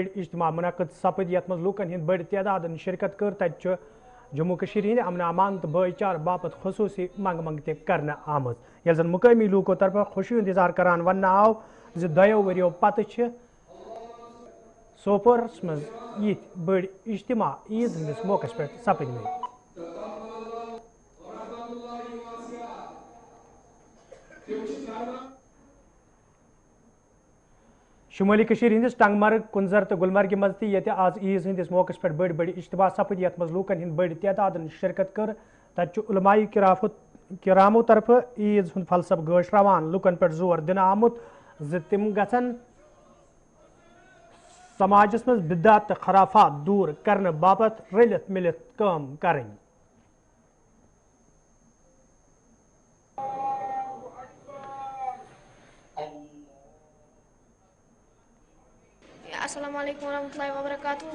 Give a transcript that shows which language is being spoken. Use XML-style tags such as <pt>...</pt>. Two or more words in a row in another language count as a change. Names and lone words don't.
<ks>اجتماع منعقد سپد یت مز لوکن ہند بڑ تعداد شرکت کر تت جموں کشیر ہند امن امان تو بھائی چار باپت خصوصی منگ منگ تہ کرنا آمت یل زن مقامی لوکو طرف خوشی ہند اظہار کران ون آو ز دو وریو پتہ سوپرس مز یت بڑ اجتماع عیز ہندس موقع پہ سپد میں شمالی کشیر ہندس ٹنگ مرگ کنزر تو گلمرگ مز تہ آز عیز ہندس موقع پہ بڑ بڑ اجتماع سپد یت مز لوکن ہند بڑ تعداد شرکت کر تت علماء کرامو طرف عیز ہند فلسفہ گشراوان لوکن پہ زور دن آمت ز تم گھن سماجس مز بدعت تو خرافات دور کرنے باپت رلت ملت کام کریں</ks> <ar>السلام علیکم ورحمۃ اللہ وبرکاتہ.</ar>